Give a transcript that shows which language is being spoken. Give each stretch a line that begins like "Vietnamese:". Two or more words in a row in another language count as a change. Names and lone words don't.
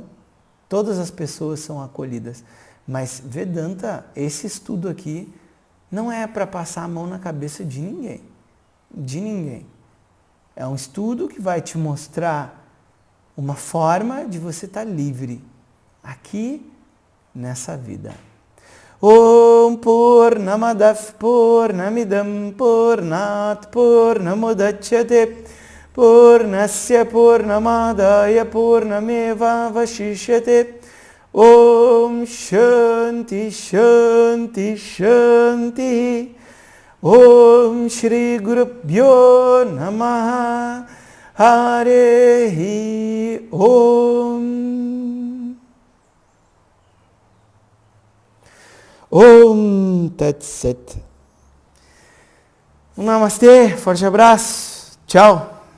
Portuguese: Todas as pessoas são acolhidas. Mas Vedanta, esse estudo aqui, não é para passar a mão na cabeça de ninguém. De ninguém. É um estudo que vai te mostrar uma forma de você estar livre aqui nessa vida.
Sanskrit: ओम् पूर्णमदव् पूर्णमिदम् पूर्णात् पूर्णमुदच्यते पूर्णस्य पूर्णमादाय पूर्णमेव वशिष्यते ओम् शान्ति शान्ति शान्ति ओम् श्री गुरुभ्यो नमः हरे ओम् ओम् तत् सत्.
Portuguese: Um namastê, forte abraço, tchau.